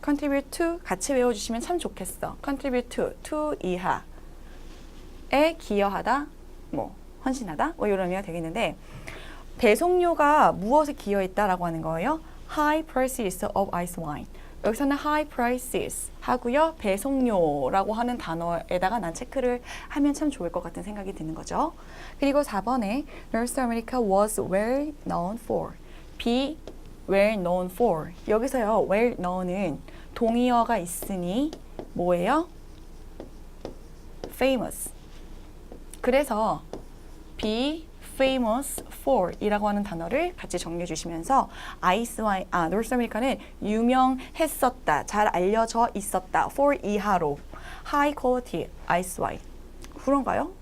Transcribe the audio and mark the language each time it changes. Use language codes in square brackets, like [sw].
[ko] contribute to 같이 외워주시면 참 좋겠어. contribute to 이하에 기여하다, 뭐 헌신하다, 뭐 이런 의미가 되겠는데 배송료가 무엇에 기여했다라고 하는 거예요? [en] high prices of ice wine. [ko] 여기서는 high prices 하고요. 배송료라고 하는 단어에다가 난 체크를 하면 참 좋을 것 같은 생각이 드는 거죠. 그리고 4번에 [en] North America was well known for. be well known for. [ko] 여기서요. well known은 동의어가 있으니 뭐예요? famous. 그래서 be famous for 이라고 하는 단어를 같이 정리해 주시면서 North America는 유명했었다, 잘 알려져 있었다, for 이하로 [en] high quality ice wine. [ko] 그런가요?